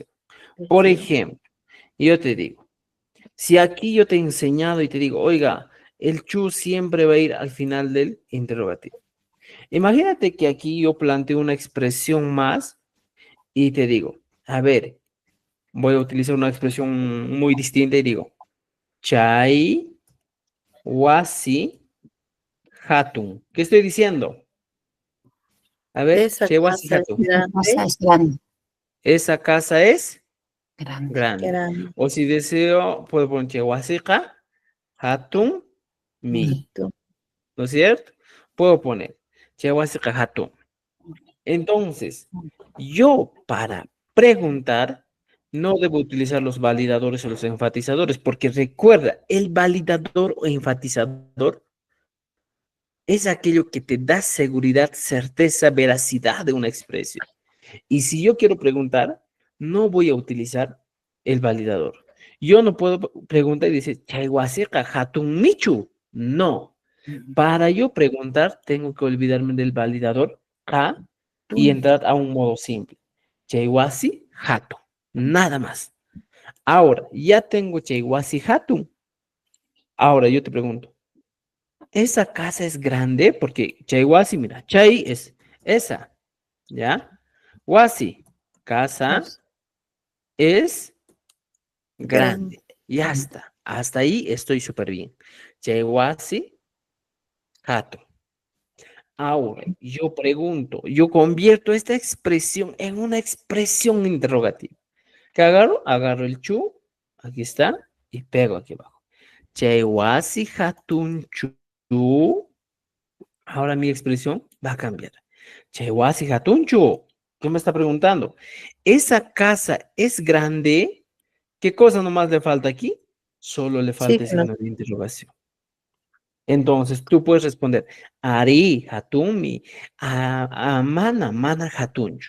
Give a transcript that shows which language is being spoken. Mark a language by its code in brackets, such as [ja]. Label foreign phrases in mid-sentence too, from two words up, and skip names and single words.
[es] Por ejemplo, yo te digo, si aquí yo te he enseñado y te digo, oiga, el chu siempre va a ir al final del interrogativo. Imagínate que aquí yo planteo una expresión más y te digo, a ver, voy a utilizar una expresión muy distinta y digo, [qu] chai wasi hatun. [es] ¿Qué estoy diciendo? A ver, Esa [qu] chai wasi [es] casa es hatun. La casa grande, es grande. Esa casa es Grande. grande. grande. O si deseo, puedo poner [qu] chai wasi hatun mi. [es] Tú. ¿No es cierto? Puedo poner [qu] chai wasi hatun. [es] Entonces, yo para preguntar no debo utilizar los validadores o los enfatizadores, porque recuerda, el validador o enfatizador es aquello que te da seguridad, certeza, veracidad de una expresión. Y si yo quiero preguntar, no voy a utilizar el validador. Yo no puedo preguntar y decir, [qu] "Chaiwaseka hatun michu". [es] No. Para yo preguntar, tengo que olvidarme del validador ka y entrar a un modo simple. [qu] Chaiwasi hatun. [es] Nada más. Ahora, ya tengo [qu] Chaiwasi hatun. [es] Ahora yo te pregunto, ¿esa casa es grande? Porque Chaiwasi, mira, Chai es esa, ¿ya? Wasi, casa es Grande. grande. Ya está. Hasta ahí estoy súper bien. [qu] Chaiwasi hatun. [es] Ahora, yo pregunto, yo convierto esta expresión en una expresión interrogativa. ¿Qué agarro? Agarro el chu, aquí está, y pego aquí abajo. [qu] Chaiwasi hatun chu. [es] Ahora mi expresión va a cambiar. [qu] Chaiwasi hatun chu. [es] ¿Qué me está preguntando? ¿Esa casa es grande? ¿Qué cosa nomás le falta aquí? Solo le Sí, falta el no. signo de interrogación. Entonces, tú puedes responder, [qu] Ari, Hatumi, mana, Hatunchu.